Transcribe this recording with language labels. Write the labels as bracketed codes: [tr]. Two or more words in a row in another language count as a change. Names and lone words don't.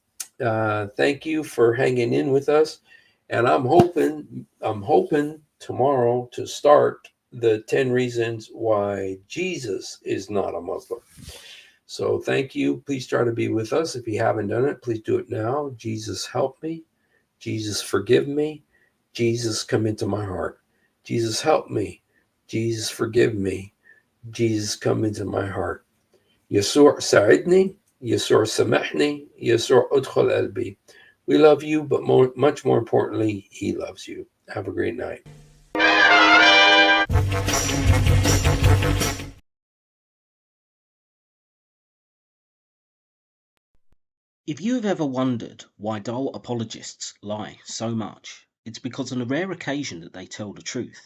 [en] Thank you for hanging in with us. And I'm hoping tomorrow to start the 10 reasons why Jesus is not a Muslim. So thank you. Please try to be with us. If you haven't done it, please do it now. Jesus, help me. Jesus, forgive me. Jesus, come into my heart. Jesus, help me. Jesus, forgive me. Jesus, come into my heart. [ar] يسوع ساعدني. يسوع سامحني. يسوع ادخل قلبي. [en] We love you, but much more importantly, he loves you. Have a great night. If you have ever wondered why dull apologists lie so much, it's because on a rare occasion that they tell the truth.